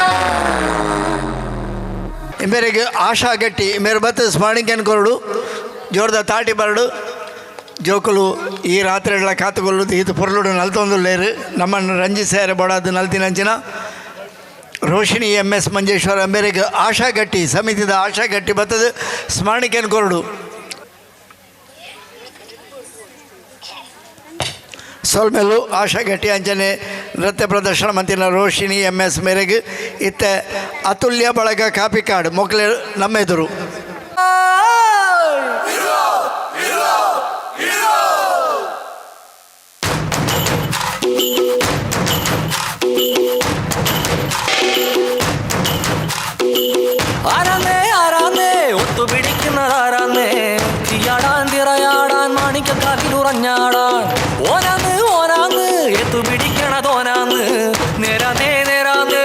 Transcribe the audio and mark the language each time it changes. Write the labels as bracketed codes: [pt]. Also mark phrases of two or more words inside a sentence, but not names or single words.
[tcy] ಮೇರೆಗೆ ಆಶಾ ಗಟ್ಟಿ ಮೇರೆ ಬತ್ತು ಸ್ಮರಣಿಕೆನ್ ಕೊರಡು ಜೋರ್ದ ತಾಟಿ ಬರಡು ಜೋಕುಲು ಈ ರಾತ್ರಿಗಳ ಕಾತುಕೊಳ್ಳುದು ಇದು ಪೊರ್ಲುಡು ನಲ್ತೊಂದುಲ್ಲೇರು ನಮ್ಮನ್ನು ರಂಜಿಸ್ಯಾರೆ ಬೋಡಾದು ನಲ್ತಿನಂಚಿನ ರೋಷಿಣಿ MS ಮಂಜೇಶ್ವರ ಮೇರೆಗೆ ಆಶಾ ಗಟ್ಟಿ ಸಮಿತಿದ ಆಶಾ ಗಟ್ಟಿ ಬತ್ತದು ಸ್ಮರಣಿಕೆನ್ ಕೊರಡು ಸೋಲ್ಮೇಲು ಆಶಾ ಗಟ್ಟಿ ಅಂಚನೆ ನೃತ್ಯ ಪ್ರದರ್ಶನ ಮಂತಿನ ರೋಷಿಣಿ MS ಮೇರೆಗೆ ಇತ್ತ ಅತುಲ್ಯ ಬಳಗ ಕಾಪಿಕಾಡ್ ಮೊಕ್ಲೆ ನಮ್ಮೆದುರು [ml] ആരാന്നേ ആരാന്നേ ഒത്തു പിടിക്കുന്നതാരാന്നേ തീയാടാൻ തിറയാടാൻ മാണിക്കക്കാവിലുറഞ്ഞാടാൻ ഓനാന്ന് ഓനാന്ന് എത്തു പിടിക്കണതോനാന്ന് നേരാന്നേ നേരാന്നേ